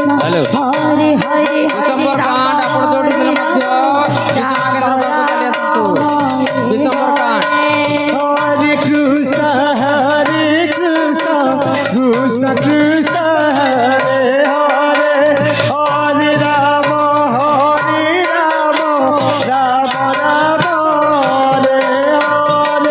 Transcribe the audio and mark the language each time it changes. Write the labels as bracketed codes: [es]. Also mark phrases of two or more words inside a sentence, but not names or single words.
[or] ହ୍ୟାଲୋ ହରେ ହରେ ବିଶମ୍ବର କାଣ୍ଡ ଆପଣ ଯୋଉଠି ଥିଲେ ମଧ୍ୟ ସୂଚନା କେନ୍ଦ୍ର ପାଖକୁ ଚାଲି ଆସନ୍ତୁ ବିଶମ୍ବର କାଣ୍ଡ [sa] Hare Krishna, Krishna Krishna, Hare Hare, Hare Rama, Rama Rama, Hare Hare.